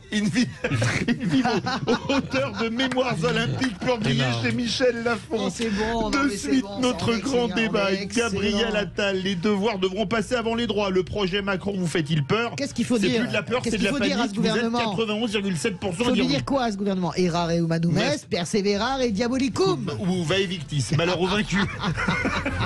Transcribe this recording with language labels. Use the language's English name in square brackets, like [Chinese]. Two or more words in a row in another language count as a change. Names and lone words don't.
[French] In Vivo, auteur de Mémoires olympiques, publié chez Michel Lafon. Oh, c'est bon, de suite, notre grand débat. Gabriel Attal, les devoirs devront passer avant les droits. Le projet Macron vous fait-il peur? Qu'est-ce qu'il faut dire? C'est plus de la peur, c'est de la panique. Vous êtes 91,7%. Il faut lui dire quoi à ce gouvernement? [Latin] Errare humanum est, perseverare et diabolicum. Ou vae victis, [French] malheur au vaincu.